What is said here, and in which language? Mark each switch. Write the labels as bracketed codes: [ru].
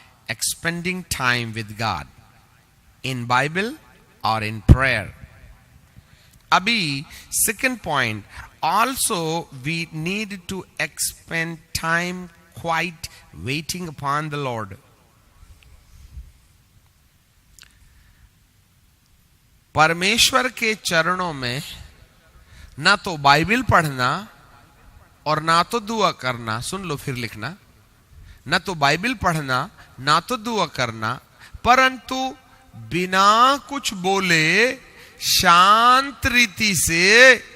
[en] Expending time with God in Bible और in prayer. अभी second point, also we need to expend time quite waiting upon the Lord. [hi] परमेश्वर के चरणों में ना तो बाइबल पढ़ना और ना तो दुआ करना, सुन लो फिर लिखना, ना तो बाइबल पढ़ना ना तो दुआ करना, परंतु बिना कुछ बोले शांत रीति से